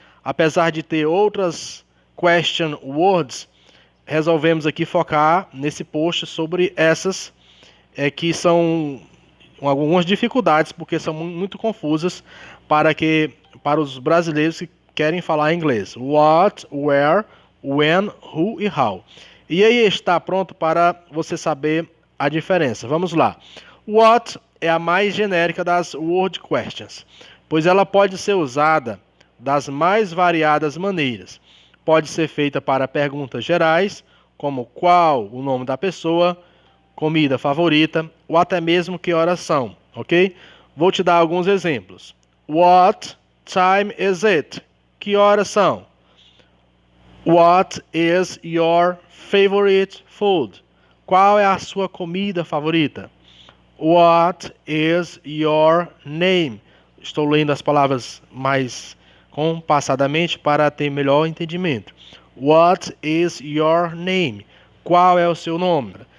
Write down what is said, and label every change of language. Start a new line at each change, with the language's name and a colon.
Portuguese: Apesar de ter outras question words, resolvemos aqui focar nesse post sobre essas que são algumas dificuldades, porque são muito confusas para os brasileiros que querem falar inglês.
English: What, where, when, who e how.
Portuguese: E aí está pronto para você saber a diferença. Vamos lá. What é a mais genérica das word questions, pois ela pode ser usada das mais variadas maneiras. Pode ser feita para perguntas gerais, como qual o nome da pessoa, comida favorita, ou até mesmo que horas são, ok? Vou te dar alguns exemplos.
English: What time is it?
Portuguese: Que horas são?
English: What is your favorite food?
Portuguese: Qual é a sua comida favorita?
English: What is your name?
Portuguese: Estou lendo as palavras mais compassadamente para ter melhor entendimento.
English: What is your name?
Portuguese: Qual é o seu nome?